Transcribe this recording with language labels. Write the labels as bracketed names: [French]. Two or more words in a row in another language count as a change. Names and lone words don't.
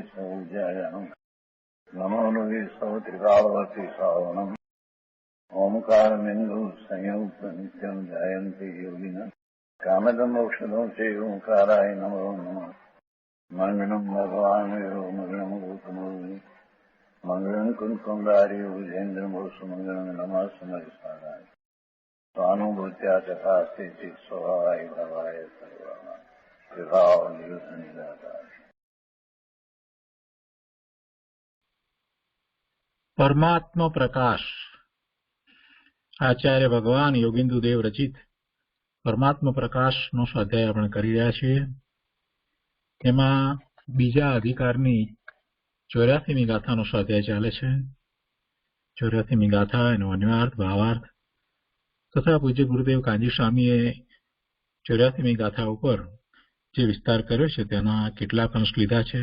[Sanskrit] सौजायाम् नमो लोये सौत्रिकालवती सावनम् ओंकारमिन्दु संयुक्त नित्यम् जायन्ति योगिनः कामदम् मोक्षदम् च ओंकाराय नमो नमः मङ्गलम् भगवान् वीरो मङ्गलम् गौतमो मङ्गलम् कुन्कुण्डारि भुजेन्द्रमोसु मङ्गलम् नमः समरिसाराय स्वानुभूत्या तथा स्थिति स्वभावाय भवाय सर्वाणां विभाव निरुद्ध निराकार। परमात्मा प्रकाश आचार्य भगवान योगिंदु देव रचित परमात्मा प्रकाश [Gujarati] નો સ્વાધ્યાય આપણે કરી રહ્યા છીએ। એમાં બીજા અધિકારની 84મી ગાથાનો સ્વાધ્યાય ચાલે છે। 84મી ગાથા એનો અન્વયાર્થ ભાવાર્થ તથા પૂજ્ય ગુરુદેવ કાંજી સ્વામીએ 84મી ગાથા ઉપર જે વિસ્તાર કર્યો છે તેના કેટલાક અંશ લીધા છે।